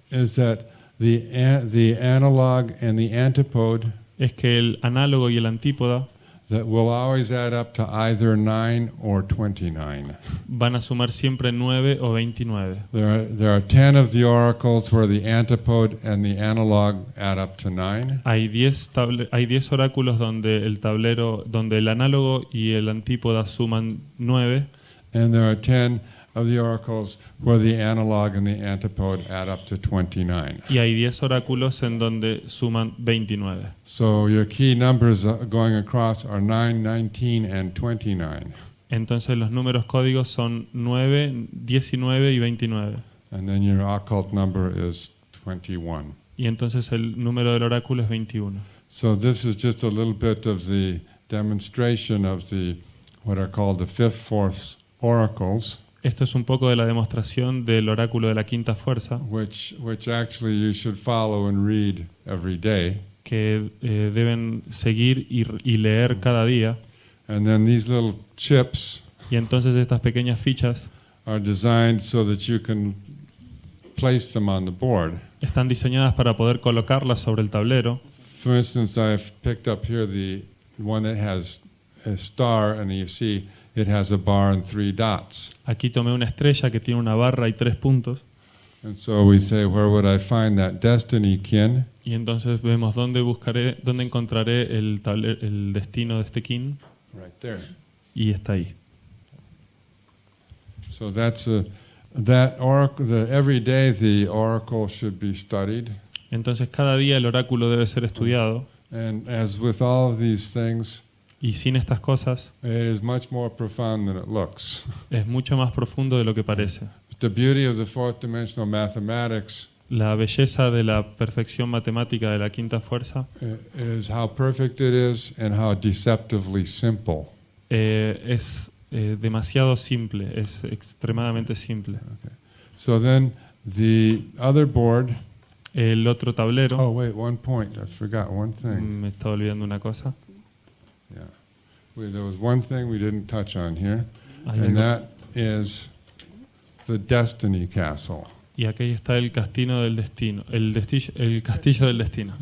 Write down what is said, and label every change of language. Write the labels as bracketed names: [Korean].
[English] is that the analog and the antipode [Spanish] es que el análogo y el antípoda [English] that will always add up to either 9 or 29. [Spanish] van a sumar siempre 9 o 29. [English] There are 10 of the oracles where the antipode and the analog add up to 9. [Spanish] Hay 10 oráculos donde el análogo y el antípoda suman 9. [English] And there are 10 of the oracles where the analog and the antipode add up to 29. [Spanish] Y hay 10 oráculos en donde suman 29. [English] So your key numbers going across are 9, 19, and 29. [Spanish] Entonces los números códigos son 9, 19 y 29. [English] And then your occult number is 21. [Spanish] Y entonces el número del oráculo es 21. [English] So this is just a little bit of the demonstration of what are called the fifth force oracles, [Spanish] Esto es un poco de la demostración del oráculo de la quinta fuerza, [English] which actually you should follow and read every day. [Spanish] que deben seguir y leer cada día. [English] And then these little chips [Spanish] Y entonces estas pequeñas fichas [English] are designed so that you can place them on the board. [Spanish] están diseñadas para poder colocarlas sobre el tablero. [English] For instance, I've picked up here the one that has a star, and you see it has a bar and 3 dots. [Spanish] Aquí tomé una estrella que tiene una barra y 3 puntos. [English] And so we say, where would I find that destiny kin? [Spanish] Y entonces vemos dónde encontraré el destino de este kin. [English] Right there. [Spanish] Y está ahí. [English] So that oracle. Every day the oracle should be studied. [Spanish] Entonces cada día el oráculo debe ser estudiado. [English] And as with all of these things, [Spanish] Y sin estas cosas [English] it is much more profound than it looks. [Spanish] es mucho más profundo de lo que parece. [English] The beauty of the fourth dimensional mathematics [Spanish] La belleza de la perfección matemática de la quinta fuerza [English] is how perfect it is and how deceptively simple. [Spanish] es demasiado simple, es extremadamente simple. [English] Okay. So then the other board. [Spanish] El otro tablero, [English] Oh wait, one point. I forgot one thing. [Spanish] me estaba olvidando una cosa. [English] Yeah, there was one thing we didn't touch on here, [Spanish] Hay [English] and that is the Destiny Castle. [Spanish] Y aquí está el castillo del destino, el castillo del destino.